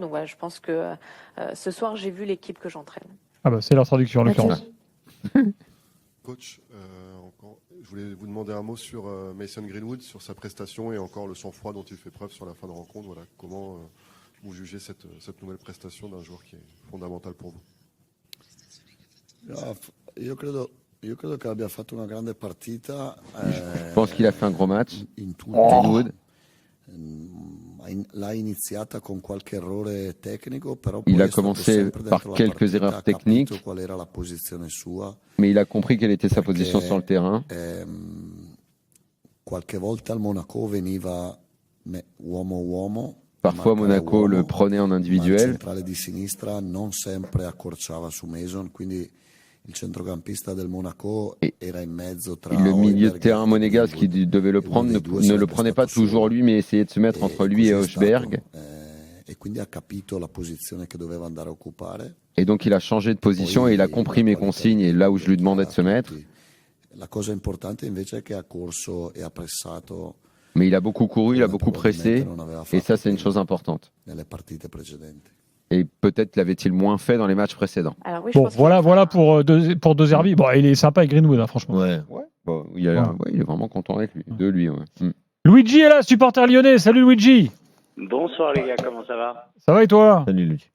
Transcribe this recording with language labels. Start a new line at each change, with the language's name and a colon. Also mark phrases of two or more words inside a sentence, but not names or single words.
French: Donc voilà, je pense que ce soir, j'ai vu l'équipe que j'entraîne. Ah bah c'est leur traduction en l'occurrence. Coach, je voulais vous demander un mot sur Mason Greenwood, sur sa prestation et encore le sang-froid dont il fait preuve sur la fin de rencontre. Voilà, comment vous jugez cette nouvelle prestation d'un joueur qui est fondamental pour vous?
Italian: Io credo che abbia fatto una grande partita.
French: Je pense qu'il a fait un gros match.
Italian: In tutto. Greenwood. L'ha iniziata con qualche errore tecnico, però Il poi a è stato
French: commencé
Italian: sempre
French: par
Italian: dentro la
French: quelques
Italian: partita,
French: erreurs
Italian: ha capito
French: techniques,
Italian: qual era la posizione sua.
French: mais il a compris quelle était sa
Italian: Perché,
French: position sur le terrain.
Italian: Qualche volta al Monaco veniva uomo-uomo.
French: Parfois Monaco le prenait en
Italian: Il
French: individuel.
Italian: centrale di sinistra non sempre accorciava su Mason, quindi il centrocampista del Monaco era in mezzo tra
French: Le milieu de Højbjerg terrain
Italian: e
French: monégasque qui
Italian: Greenwood.
French: devait le prendre ne le prenait pas toujours lui, mais essayait de se mettre entre lui et Højbjerg.
Italian: E quindi ha capito la posizione che doveva andare a occupare.
French: Et donc il a changé de position et il a compris mes consignes et là où je lui demandais de se mettre.
Italian: La cosa importante invece è che ha corso e ha pressato.
French: Mais il a beaucoup couru, il a beaucoup pressé
Italian: non aveva
French: et ça c'est une
Italian: fatto
French: chose importante.
Italian: nelle partite precedenti.
French: Et peut-être l'avait-il moins fait dans les matchs précédents. Alors oui, je Bon, pense voilà pour deux Herbiers. Bon, il est sympa avec Greenwood, hein, franchement. Ouais. Ouais, bon, il est vraiment content avec lui, de lui. Ouais. Mm. Luigi est là, supporter lyonnais. Salut Luigi. Bonsoir les gars, comment ça va? Ça va et toi? Salut Luc.